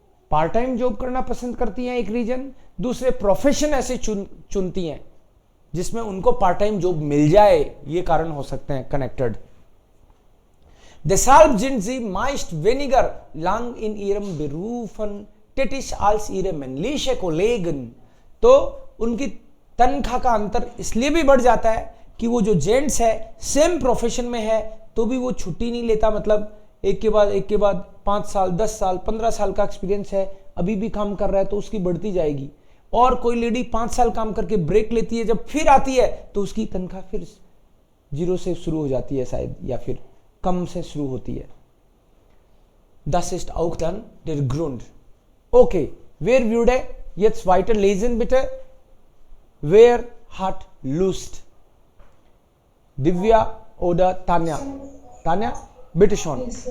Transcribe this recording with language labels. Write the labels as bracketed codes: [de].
[hi] Part time job करना पसंद करती हैं एक रीजन. दूसरे प्रोफेशन ऐसे चुनती हैं जिसमें उनको पार्ट टाइम जॉब मिल जाए. ये कारण हो सकते हैं connected. [de] Deshalb sind sie meist weniger lang in ihrem Berufen tätig als ihre männliche Kollegen. [hi] तो उनकी तनख्वाह का अंतर इसलिए भी बढ़ जाता है कि वो जो जेंट्स है सेम प्रोफेशन में है तो भी वो छुट्टी नहीं लेता. मतलब एक के बाद 5 साल 10 साल 15 साल का एक्सपीरियंस है, अभी भी काम कर रहा है तो उसकी बढ़ती जाएगी. और कोई लेडी 5 साल काम करके ब्रेक लेती है, जब फिर आती है तो उसकी तनख्वाह फिर 0 से शुरू हो जाती है शायद, या फिर कम से शुरू होती है. [de] Das ist auch dann der Grund. Okay, wer würde jetzt weiterlesen bitte? Wer hat Lust? Divya oder Tanja? Tanja, bitte schon.